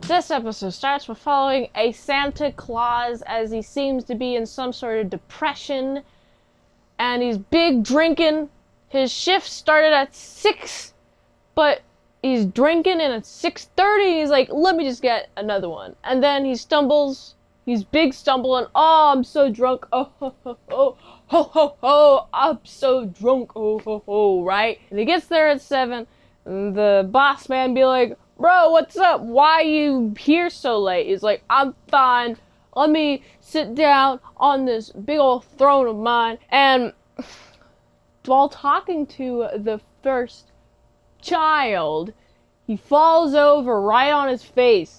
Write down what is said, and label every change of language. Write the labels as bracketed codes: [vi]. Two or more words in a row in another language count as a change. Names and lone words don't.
[en] This episode starts with following a Santa Claus as he seems to be in some sort of depression, and he's big drinking. His shift started at 6, but he's drinking, and at 6:30 he's like, let me just get another one. And then he stumbles, he's big stumbling, oh, I'm so drunk, oh, ho, ho, ho, ho, ho, ho, I'm so drunk, oh, ho, ho, right? And he gets there at 7, and the boss man be like, bro, what's up? Why you here so late? He's like, I'm fine, let me sit down on this big old throne of mine. And while talking to the first child, he falls over right on his face.